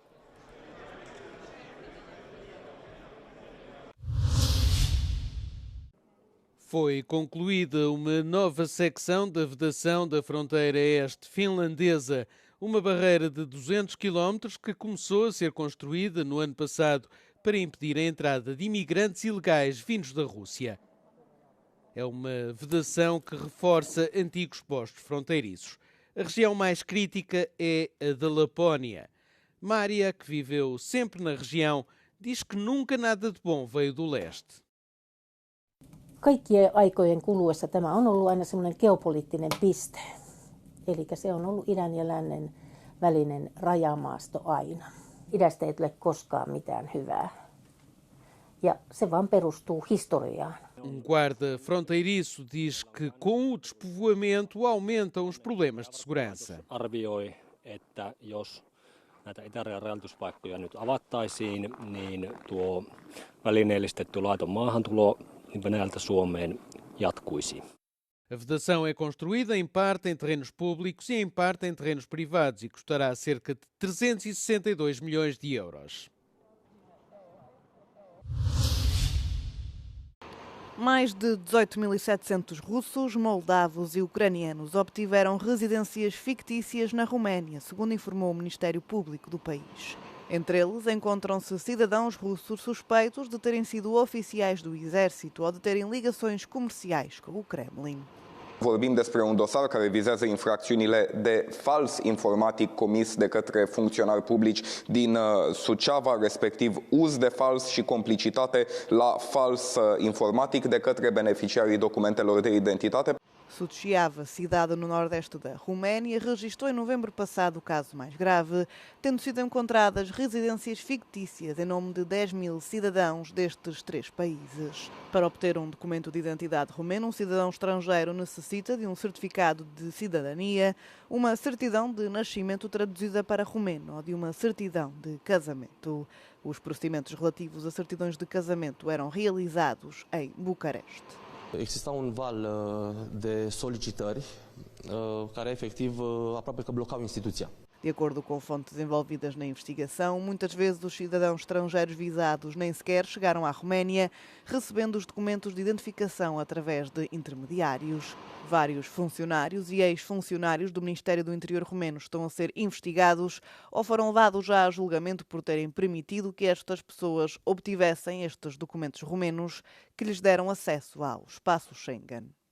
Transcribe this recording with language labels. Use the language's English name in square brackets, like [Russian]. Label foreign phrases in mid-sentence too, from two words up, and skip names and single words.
[Portuguese] Foi concluída uma nova secção da vedação da fronteira este finlandesa, uma barreira de 200 km que começou a ser construída no ano passado para impedir a entrada de imigrantes ilegais vindos da Rússia. É uma vedação que reforça antigos postos fronteiriços. A região mais crítica é a da Lapónia. Mária, que viveu sempre na região, diz que nunca nada de bom veio do leste. [Finnish] Kaikkien aikojen kuluessa tämä on ollut aina semmoinen geopoliittinen piste. Eli se on ollut idän ja lännen välinen rajamaasto aina. Idästä ei tule koskaan mitään hyvää. Ja se vaan perustuu historiaan. [Portuguese] Guarda fronteiriço diz que com o despovoamento aumentam os problemas de segurança. [Finnish] Arvioi, että jos näitä itärajan rajanylityspaikkoja nyt avattaisiin, niin tuo välineellistetty laiton maahantulo Venäjältä Suomeen jatkuisi. [Portuguese] A vedação é construída em parte em terrenos públicos e em parte em terrenos privados e custará cerca de 362 milhões de euros. Mais de 18.700 russos, moldavos e ucranianos obtiveram residências fictícias na Roménia, segundo informou o Ministério Público do país. Entre eles encontram-se cidadãos russos suspeitos de terem sido oficiais do exército ou de terem ligações comerciais com o Kremlin. [Romanian] Vorbim despre un dosar care vizează infracțiunile de fals informatic comis de către funcționari publici din Suceava, respectiv uz de fals și complicitate la fals informatic de către beneficiarii documentelor de identitate. [Portuguese] Suceava, cidade no nordeste da Roménia, registrou em novembro passado o caso mais grave, tendo sido encontradas residências fictícias em nome de 10.000 cidadãos destes 3 países. Para obter um documento de identidade romeno, um cidadão estrangeiro necessita de um certificado de cidadania, uma certidão de nascimento traduzida para romeno ou de uma certidão de casamento. Os procedimentos relativos a certidões de casamento eram realizados em Bucareste. [Romanian] Exista un val de solicitări care efectiv aproape că blocau instituția. [Portuguese] De acordo com fontes envolvidas na investigação, muitas vezes os cidadãos estrangeiros visados nem sequer chegaram à Roménia, recebendo os documentos de identificação através de intermediários. Vários funcionários e ex-funcionários do Ministério do Interior romeno estão a ser investigados ou foram levados já a julgamento por terem permitido que estas pessoas obtivessem estes documentos romenos que lhes deram acesso ao espaço Schengen.